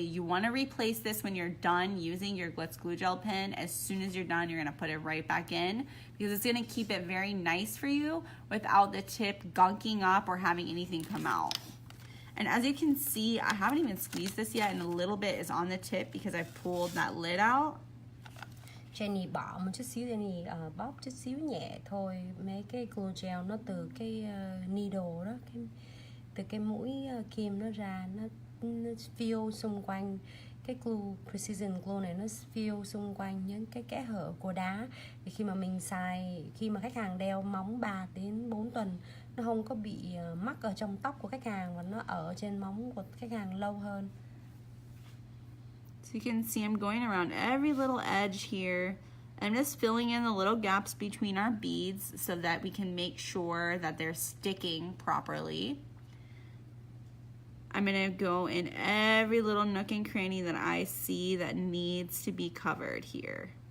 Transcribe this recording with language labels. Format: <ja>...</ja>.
<en>You wanna replace this when you're done using your Glitz Glue Gel pen. As soon as you're done, you're gonna put it right back in because it's gonna keep it very nice for you without the tip gunking up or having anything come out. And as you can see, I haven't even squeezed this yet and a little bit is on the tip because I've pulled that lid out.</en> <vi>Jenny bỏ một chút xíu, Jenny bóp chút xíu nhẹ thôi. Mấy cái glue gel nó từ cái needle đó, từ cái mũi kim nó ra, nó feel xung quanh cái glue precision glue này, nó feel xung quanh những cái kẽ hở của đá. Thì khi mà mình xài, khi mà khách hàng đeo móng 3 đến 4 tuần, nó không có bị mắc ở trong tóc của khách hàng và nó ở trên móng của khách hàng lâu hơn.</vi> <en>So you can see I'm going around every little edge here. I'm just filling in the little gaps between our beads so that we can make sure that they're sticking properly. I'm gonna go in every little nook and cranny that I see that needs to be covered here.</en>